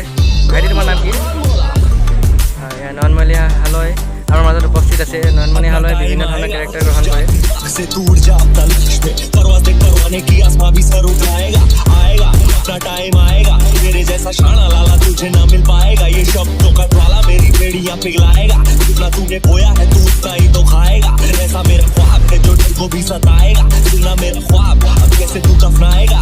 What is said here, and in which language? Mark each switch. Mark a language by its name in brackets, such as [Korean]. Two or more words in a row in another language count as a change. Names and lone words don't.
[Assamese] ভাইটি, তোমাৰ নাম কি? নয়নমণি হালৈ আমাৰ মাজত উপস্থিত আছে। নয়নমণি হালৈ বিভিন্ন ধৰণৰ কেৰেক্টাৰ গ্ৰহণ কৰে। [Hindi] टाइम आएगा तेरे जैसा शाना लाला तुझे ना मिल पाएगा। ये शब्दों का ज्वाला मेरी बेड़ियां पिघलाएगा। जितना तूने बोया है तू उतना ही तो खाएगा। ऐसा मेरा ख्वाब है जो दिल को भी सताएगा। सुनना मेरा ख्वाब अब कैसे तू दफनाएगा।